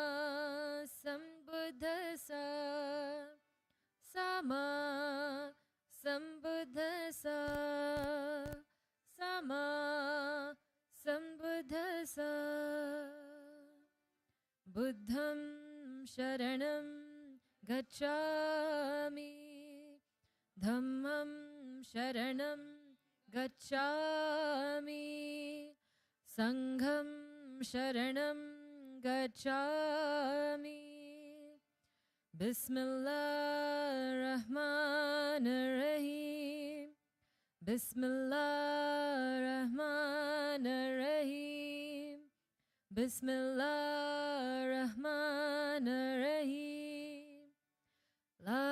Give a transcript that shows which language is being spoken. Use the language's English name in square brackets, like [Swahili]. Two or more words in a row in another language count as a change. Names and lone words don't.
[Pali] Sambuddhasa Sama Sambuddhasa Sama Sambuddhasa Buddham Sharanam Gacchami Dhammam Sharanam Gacchami Sangham Sharanam Gacchami [Arabic] بسم الله رحمن رحيم بسم الله رحمن رحيم بسم الله رحمن رحيم لا